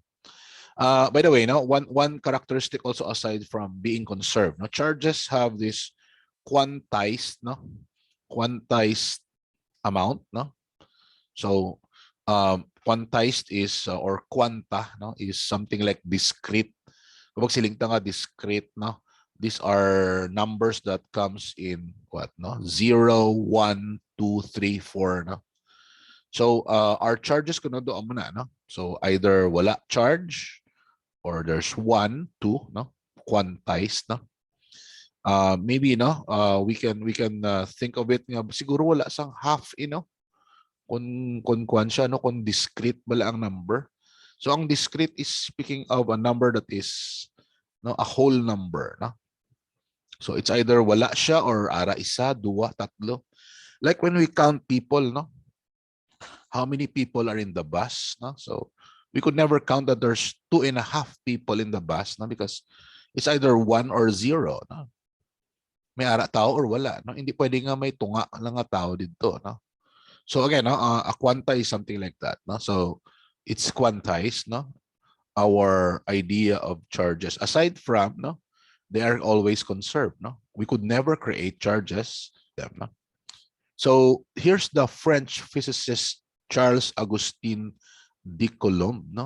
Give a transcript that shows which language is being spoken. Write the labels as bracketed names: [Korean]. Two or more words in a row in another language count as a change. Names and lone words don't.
[English] By the way, no, one characteristic also aside from being conserved, no, charges have this quantized, no, quantized amount, no. So quantized is or quanta, no, is something like discrete. [Hiligaynon] Kapag silingta nga [English] discrete, no, these are numbers that comes in what, no, 0, 1, 2, 3, 4, no. So our charges [Hiligaynon] kuno do mo na, [English] no. So either wala charge or there's 1, 2, no, quantized, no. Maybe, no, we can think of it [Hiligaynon] nga siguro wala sang [English] half, you know, [Hiligaynon] kung kwan siya, no, kung discrete bala ang number. [English] So ang discrete is speaking of a number that is, no, a whole number, no. So it's either [Hiligaynon] wala siya or ara isa, dua, tatlo. [English] Like when we count people, no, how many people are in the bus, no? So we could never count that there's 2.5 people in the bus, no, because it's either 1 or 0, no. [Hiligaynon] May ara tao or wala, no. Hindi pwede nga may tunga lang nga tao dito, no. [English] So again, no, a quanta is something like that, no. So it's quantized, no, our idea of charges. Aside from, no, they are always conserved, no. We could never create charges them, no. So here's the French physicist Charles Augustin de Coulomb, no.